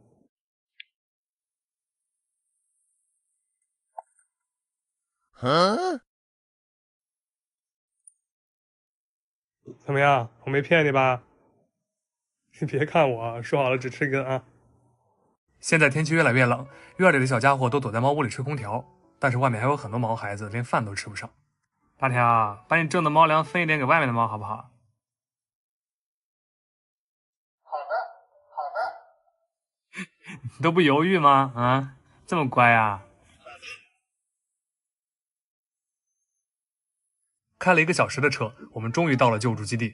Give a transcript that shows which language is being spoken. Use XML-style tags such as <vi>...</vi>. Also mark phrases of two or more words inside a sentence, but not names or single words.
<zh>怎麼樣？我沒騙你吧？你別看我，說好了只吃一根啊。現在天氣越來越冷，院裡的小家伙都躲在貓屋裡吹空調，但是外面還有很多毛孩子連飯都吃不上。八條，把你掙的貓糧分一點給外面的貓好不好？好的。你都不猶豫嗎？啊，這麼乖啊？開了1個小時的車，我們終於到了救助基地。</zh>